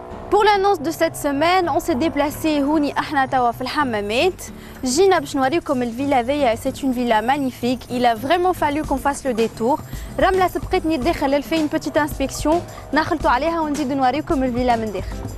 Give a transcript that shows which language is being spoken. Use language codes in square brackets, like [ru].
[fr] Pour l'annonce de cette semaine, on s'est déplacé [ar] هوني احنا توا في الحمامات. جينا باش نوريكم الفيلا ذيا, [fr] c'est une villa magnifique. Il a vraiment fallu qu'on fasse le détour. [ar] رملة سبقتني الداخل, [fr] elle fait une petite inspection. [ar] نخلطوا عليها ونزيد نوريكم الفيلا من داخل.